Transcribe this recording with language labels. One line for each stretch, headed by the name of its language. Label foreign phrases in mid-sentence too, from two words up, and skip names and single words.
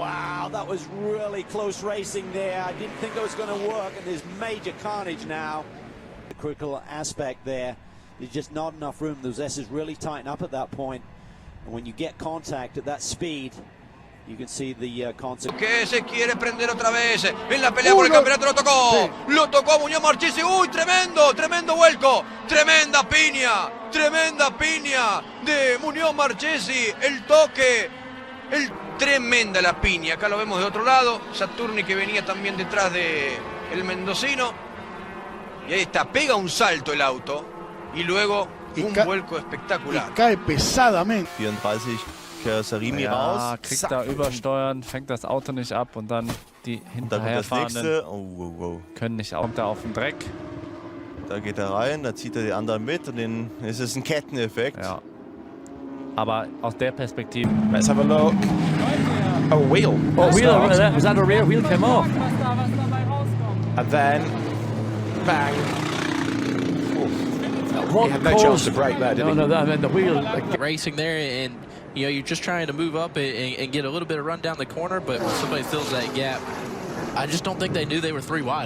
English: Wow, that was really close racing there. I didn't think it was going to work, and there's major carnage now. The critical aspect there. There's just not enough room. Those S's really tighten up at that point. And when you get contact at that speed, you can see the consequence.
Spanish: Que se quiere prender otra vez en la pelea por el campeonato, lo tocó. Sí. Lo tocó Muñoz Marchesi. Uy, tremendo, tremendo vuelco. Tremenda piña de Muñoz Marchesi. El toque, tremenda la piña. Acá lo vemos de otro lado. Saturni que venía también detrás de el mendocino. Y ahí está, pega un salto el auto. Y luego un vuelco espectacular. Y cae pesadamente.
German: 34 Karosserie raus. Kriegt da übersteuern, fängt das Auto nicht ab und dann die hinterherfahrenden können nicht auch. Kommt er auf den Dreck. Da geht er rein, da zieht er die anderen mit und dann ist es ein Ketteneffekt. Ja. Aber aus der Perspektive.
English: Let's have a look. Oh, wheel. Oh, wheel. Was that a rear wheel came off? And then, bang. He had no chance to brake there, did he? No, I mean the wheel. Racing there, and you know, you're just trying to move up and get a little bit of run down the corner, but when somebody fills that gap, I just don't think they knew they were 3 wide.